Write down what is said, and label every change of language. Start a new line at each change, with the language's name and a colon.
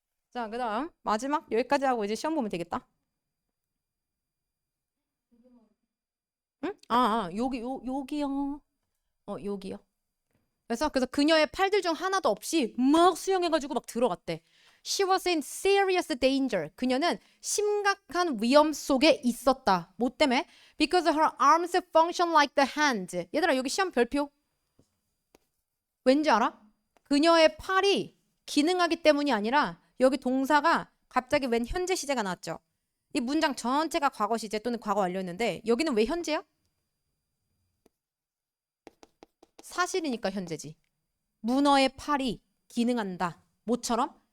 Korean: 자, 그 다음 마지막 여기까지 하고 이제 시험 보면 되겠다. 응? 여기요. 여기요. 그래서 그녀의 팔들 중 하나도 없이 막 수영해가지고 막 들어갔대.
English: She was in serious danger.
Korean: 그녀는 심각한 위험 속에 있었다. 뭐 때문에?
English: Because her arms function like the hands.
Korean: 얘들아 여기 시험 별표. 왠지 알아? 그녀의 팔이 기능하기 때문이 아니라 여기 동사가 갑자기 웬 현재 시제가 나왔죠. 이 문장 전체가 과거 시제 또는 과거 완료였는데 여기는 왜 현재야? 사실이니까 현재지. 문어의 팔이 기능한다. 뭐처럼?